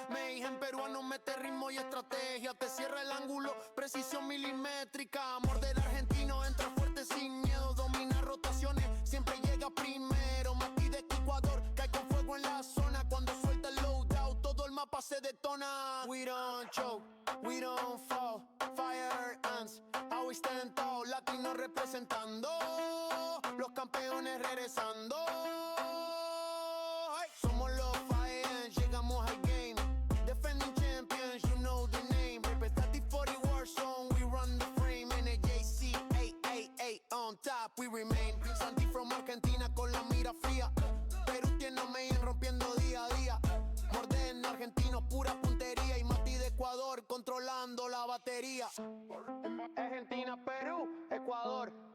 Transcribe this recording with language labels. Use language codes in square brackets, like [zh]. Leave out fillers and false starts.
[es] Mayhem peruano mete ritmo y estrategia. Te cierra el ángulo, precisión milimétrica. Morde el argentino, entra fuerte sin miedo. Domina rotaciones, siempre llega primero. Mati de Ecuador, cae con fuego en la zona. Cuando suelta el loadout, todo el mapa se detona. [en] We don't choke, we don't fall. Fire Ants, how we stand tall. Latino representando, los campeones regresando. Hey. [es] Somos los Fire Ants, llegamos al game. [en] Defending champions, you know the name. Representative for the Warzone, we run the frame. NJCAAE on top, we remain. [es] Santi from Argentina con la mira fría. Perú tiene a Mayen rompiendo día a día. Morden argentino, pura puntería. Y Mati de Ecuador controlando la batería. Argentina, Perú, Ecuador.